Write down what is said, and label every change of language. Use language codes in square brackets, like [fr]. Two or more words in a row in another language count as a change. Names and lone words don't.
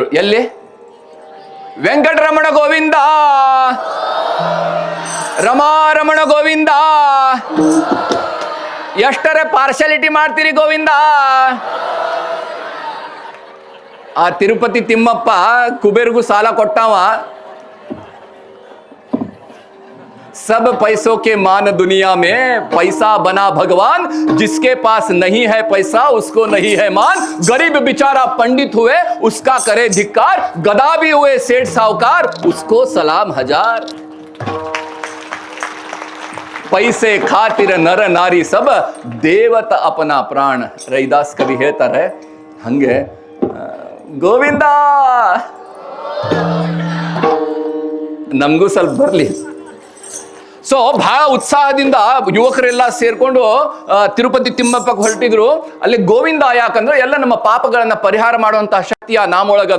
[kn] ಎಲ್ಲಿ? ವೆಂಕಟರಮಣ ಗೋವಿಂದ, ರಮಾರಮಣ ಗೋವಿಂದ. ಎಷ್ಟರ ಪಾರ್ಶಾಲಿಟಿ ಮಾಡ್ತೀರಿ ಗೋವಿಂದ. ಆ ತಿರುಪತಿ ತಿಮ್ಮಪ್ಪ ಕುಬೇರ್ಗೂ ಸಾಲ ಕೊಟ್ಟಾವ. [hi] सब पैसों के मान दुनिया में, पैसा बना भगवान, जिसके पास नहीं है पैसा उसको नहीं है मान। गरीब बेचारा पंडित हुए उसका करे धिक्कार, गधा भी हुए सेठ साहूकार उसको सलाम हजार। पैसे खातिर नर नारी सब देवत अपना प्राण। [kn] ರೈದಾಸ್ ಕವಿ ಹೇಳ್ತಾರೆ ಹಂಗೆ ಗೋವಿಂದ ನಮಗೂ ಸ್ವಲ್ಪ ಬರ್ಲಿ. ಸೊ ಬಹಳ ಉತ್ಸಾಹದಿಂದ ಯುವಕರೆಲ್ಲ ಸೇರ್ಕೊಂಡು ತಿರುಪತಿ ತಿಮ್ಮಪ್ಪಕ್ಕೆ ಹೊರಟಿದ್ರು. ಅಲ್ಲಿ ಗೋವಿಂದ ಯಾಕಂದ್ರೆ ಎಲ್ಲ ನಮ್ಮ ಪಾಪಗಳನ್ನ ಪರಿಹಾರ ಮಾಡುವಂತಹ ಶಕ್ತಿ ಆ ನಾಮೊಳಗದ.